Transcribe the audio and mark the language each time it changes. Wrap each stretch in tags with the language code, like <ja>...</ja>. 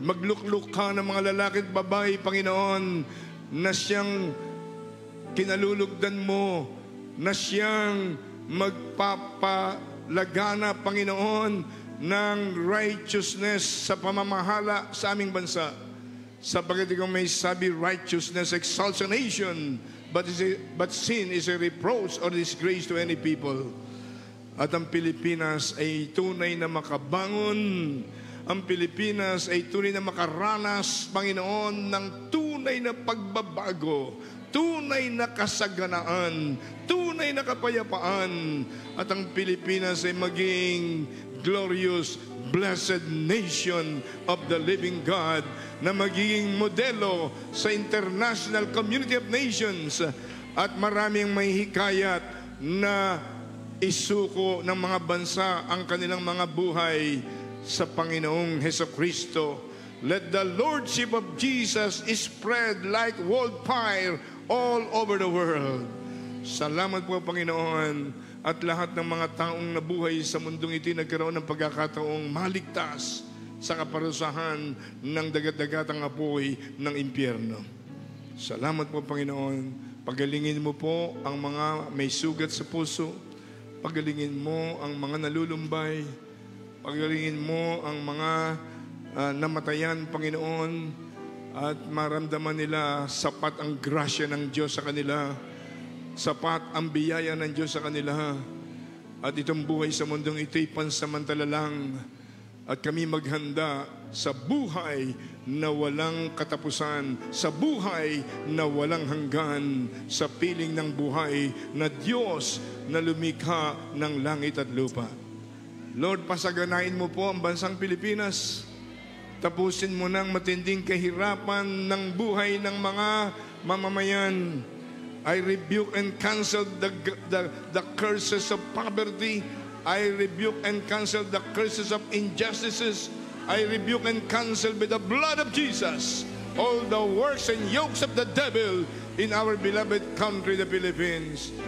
<tl>Maglukluk ka ng mga lalaki at babae, Panginoon, na siyang kinalulugdan mo, na siyang magpapalagana, Panginoon, ng righteousness sa pamamahala sa aming bansa. Sapagat ikaw may sabi,</tl> <en>righteousness exalts a nation, but sin is a reproach or disgrace to any people.</en> <tl>At ang Pilipinas ay tunay na makabangon. Ang Pilipinas ay tunay na makaranas, Panginoon, ng tunay na pagbabago, tunay na kasaganaan, tunay na kapayapaan. At ang Pilipinas ay maging</tl> <en>glorious, blessed nation of the living God,</en> <tl>na magiging modelo sa</tl> <en>international community of nations,</en> <tl>at maraming may hikayat na isuko ng mga bansa ang kanilang mga buhay sa Panginoong Hesukristo.</tl> <en>Let the Lordship of Jesus spread like wildfire all over the world.</en> <tl>Salamat po, Panginoon, at lahat ng mga taong nabuhay sa mundong ito nagkaroon ng pagkakataong maligtas sa kaparusahan ng dagat-dagatang apoy ng impyerno. Salamat po, Panginoon. Pagalingin mo po ang mga may sugat sa puso. Pagalingin mo ang mga nalulumbay. Pagalingin mo ang mga namatayan, Panginoon, at maramdaman nila sapat ang grasya ng Diyos sa kanila, sapat ang biyaya ng Diyos sa kanila, at itong buhay sa mundong ito'y pansamantala lang, at kami maghanda sa buhay na walang katapusan, sa buhay na walang hanggan, sa piling ng buhay na Diyos na lumikha ng langit at lupa. Lord, pasaganain mo po ang bansang Pilipinas. Tapusin mo ng matinding kahirapan ng buhay ng mga mamamayan.</tl> <en>I rebuke and cancel the curses of poverty. I rebuke and cancel the curses of injustices. I rebuke and cancel with the blood of Jesus all the works and yokes of the devil in our beloved country, the Philippines.</en>